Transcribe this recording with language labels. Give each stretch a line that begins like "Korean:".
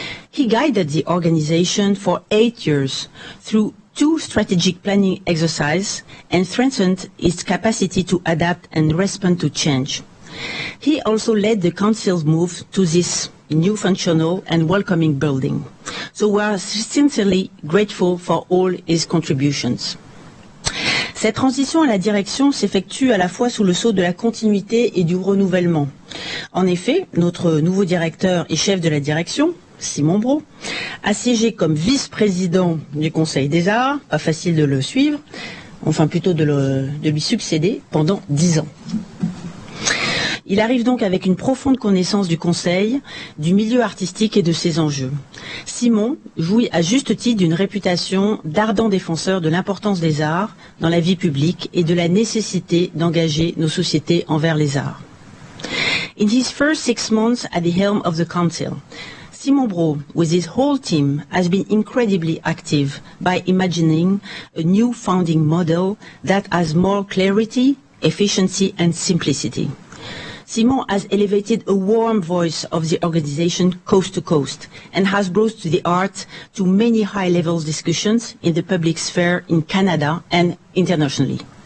English: He guided the organization for 8 years through 2 strategic planning exercises and strengthened its capacity to adapt and respond to change. He also led the Council's move to this new functional and welcoming building. So we are sincerely grateful for all his contributions.
French: Cette transition à la direction s'effectue à la fois sous le sceau de la continuité et du renouvellement. En effet, notre nouveau directeur et chef de la direction, Simon Brault, a siégé comme vice-président du Conseil des Arts, pas facile de le suivre, enfin plutôt de lui succéder pendant 10 ans. Il arrive donc avec une profonde connaissance du Conseil, du milieu artistique et de ses enjeux. Simon jouit à juste titre d'une réputation d'ardent défenseur de l'importance des arts dans la vie publique et de la nécessité d'engager nos sociétés envers les arts.
English: In his first 6 months at the helm of the Council, Simon Brault, with his whole team, has been incredibly active by imagining a new founding model that has more clarity, efficiency and simplicity. Simon has elevated a warm voice of the organization coast to coast and has brought to the art to many high-level discussions in the public sphere in Canada and internationally.